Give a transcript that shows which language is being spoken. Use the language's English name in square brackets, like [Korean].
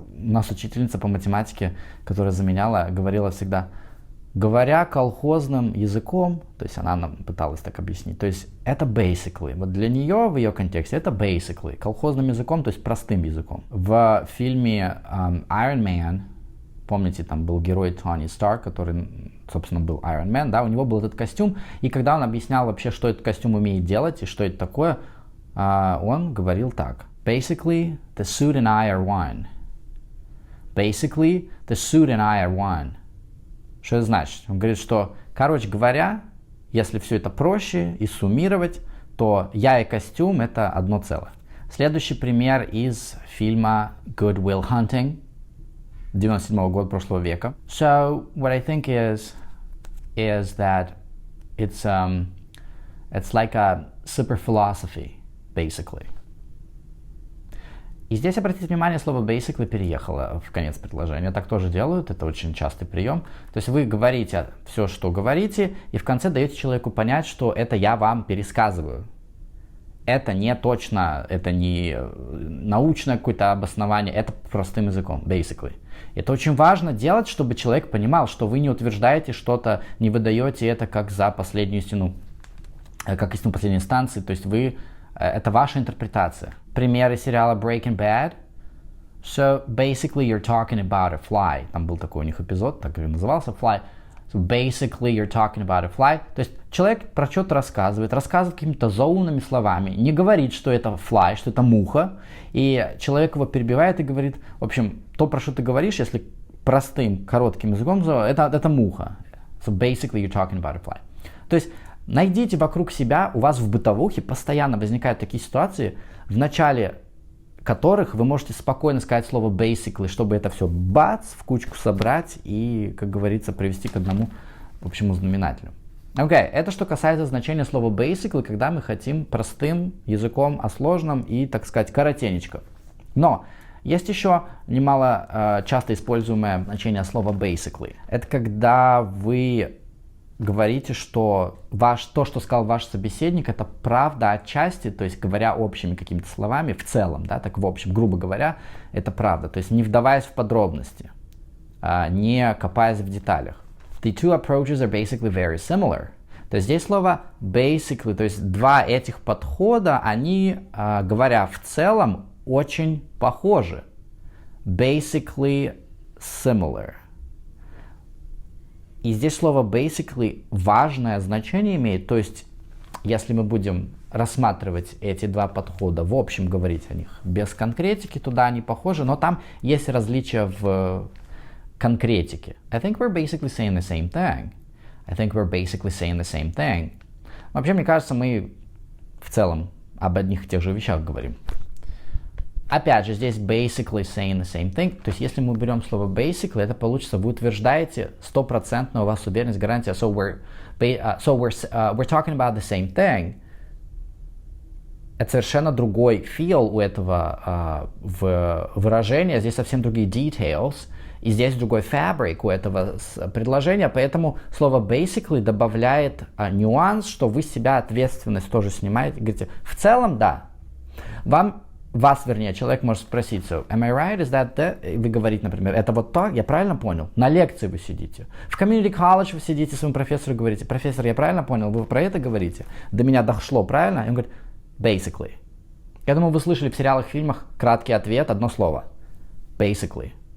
[Russian] У нас учительница по математике, которая заменяла, говорила всегда, говоря колхозным языком, то есть она нам пыталась так объяснить, то есть это basically, вот для нее в ее контексте это basically, колхозным языком, то есть простым языком. В фильме Iron Man, помните, там был герой Тони Старк, который, собственно, был Iron Man, да, у него был этот костюм, и когда он объяснял вообще, что этот костюм умеет делать и что это такое, он говорил так. [English] Basically, the suit and I are one. Basically, the suit and I are one. [Russian] Что это значит? Он говорит, что, короче говоря, если все это проще и суммировать, то я и костюм — это одно целое. Следующий пример из фильма Good Will Hunting 97 года прошлого века. [English] So, what I think is that it's like a super philosophy, basically. [Russian] И здесь, обратите внимание, слово basically переехало в конец предложения. Так тоже делают, это очень частый прием. То есть вы говорите все, что говорите, и в конце даете человеку понять, что это я вам пересказываю. Это не точно, это не научное какое-то обоснование, это простым языком, basically. Это очень важно делать, чтобы человек понимал, что вы не утверждаете что-то, не выдаете это как за последнюю истину, как истину последней инстанции, то есть это ваша интерпретация. Примеры сериала Breaking Bad. [English] So, basically, you're talking about a fly. [Russian] Там был такой у них эпизод, так и назывался, fly. [English] So, basically, you're talking about a fly. [Russian] То есть, человек про что-то рассказывает какими-то заумными словами, не говорит, что это fly, что это муха, и человек его перебивает и говорит, в общем, то, про что ты говоришь, если простым, коротким языком, это муха. [English] So, basically, you're talking about a fly. [Russian] То есть, найдите вокруг себя, у вас в бытовухе постоянно возникают такие ситуации, в начале которых вы можете спокойно сказать слово basically, чтобы это все бац, в кучку собрать и, как говорится, привести к одному общему знаменателю. Окей, это что касается значения слова basically, когда мы хотим простым языком о сложном и, так сказать, коротенечко. Но есть еще немало часто используемое значение слова basically. Это когда вы говорите, что то, что сказал ваш собеседник, это правда отчасти, то есть говоря общими какими-то словами, в целом, да, так в общем, грубо говоря, это правда. То есть не вдаваясь в подробности, не копаясь в деталях. [English] The two approaches are basically very similar. [Russian] То есть здесь слово basically, то есть два этих подхода, они, говоря в целом, очень похожи. [English] Basically similar. [Russian] И здесь слово basically важное значение имеет, то есть если мы будем рассматривать эти два подхода, в общем говорить о них без конкретики, туда они похожи, но там есть различия в конкретике. [English] I think we're basically saying the same thing. I think we're basically saying the same thing. [Russian] Вообще, мне кажется, мы в целом об одних и тех же вещах говорим. Опять же, здесь [English] basically saying the same thing. [Russian] То есть, если мы берем слово basically, это получится, вы утверждаете, 100% у вас уверенность, гарантия. [English] So we're talking about the same thing. [Russian] Это совершенно другой feel у этого выражения. Здесь совсем другие details. И здесь другой fabric у этого предложения. Поэтому слово basically добавляет нюанс, что вы с себя ответственность тоже снимаете. Говорите, в целом, да. Вас, человек может спросить, [English] so, am I right, is that that? [Russian] Вы говорите, например, это вот так, я правильно понял? На лекции вы сидите. В community college вы сидите, своему профессору говорите, профессор, я правильно понял, вы про это говорите? До меня дошло, правильно? И он говорит, basically. Я думаю, вы слышали в сериалах, фильмах краткий ответ, одно слово. [English] Basically.